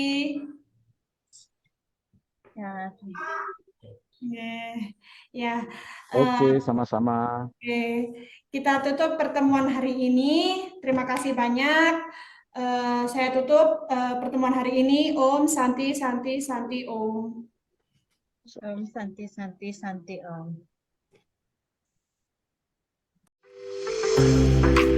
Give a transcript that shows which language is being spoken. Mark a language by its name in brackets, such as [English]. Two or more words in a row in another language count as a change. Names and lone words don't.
[Indonesian] Ya. Oke. Ya. Oke, sama-sama. Oke, kita tutup pertemuan hari ini. Terima kasih banyak. Saya tutup pertemuan hari ini. [Sanskrit] Om Santi Santi Santi Om. Om Santi Santi Santi Om.